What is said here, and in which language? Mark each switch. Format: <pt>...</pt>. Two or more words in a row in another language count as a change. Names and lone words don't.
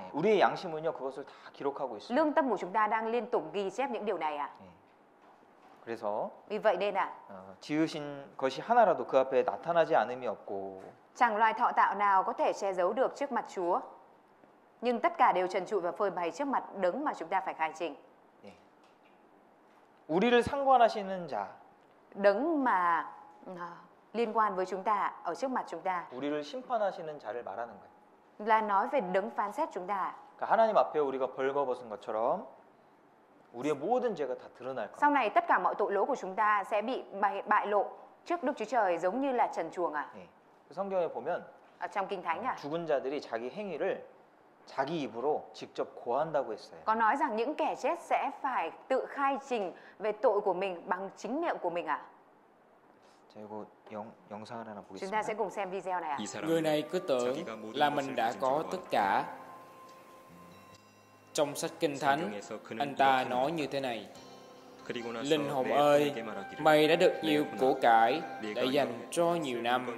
<ko>우리의 양심은요 그것을 다 기록하고 있습니다.</ko> <vi>Lương tâm của chúng ta đang liên tục ghi chép những điều này ạ.</vi> <ko>그래서</ko> <vi>Vì vậy nên ạ,</vi> <ko>지으신 것이 하나라도 그 앞에 나타나지 않음이 없고</ko> <vi>chẳng loài thọ tạo nào có thể che giấu được trước mặt Chúa. Nhưng tất cả đều trần trụi và phơi bày trước mặt đấng mà chúng ta phải khai trình.</vi> <ko>우리를 상관하시는 자,</ko> <vi>Đấng mà liên quan với chúng ta, ở trước mặt chúng ta,</vi> <ko>우리를 심판하시는 자를 말하는 거예요.</ko> <vi>là nói về đấng phán xét chúng ta.</vi> <ko>그러니까 하나님 앞에 우리가 벌거벗은 것처럼 우리의 모든 죄가 다 드러날</ko> <vi>Sau</vi> <ko>겁니다.</ko> <vi>này tất cả mọi tội lỗi của chúng ta sẽ bị bại lộ trước Đức Chúa Trời giống như là trần truồng ạ.</vi> <ko>성경에 보면</ko> <vi>Ở trong Kinh Thánh ạ,</vi> <ko>죽은 자들이 자기 행위를 자기 입으로 직접 고한다고 했어요.</ko> <vi>có nói rằng những kẻ chết sẽ phải tự khai trình về tội của mình bằng chính miệng của mình ạ.</vi> <ko>자, 이거 영상을 하나</ko> <vi>Chúng ta sẽ</vi> <ko>보겠습니다.</ko> <vi>cùng xem video này ạ. Người này cứ tưởng là mình đã có tất cả. Trong sách Kinh Thánh, anh ta nói như thế này: Linh hồn ơi, mày đã được nhiều của cải để dành cho nhiều năm.</vi>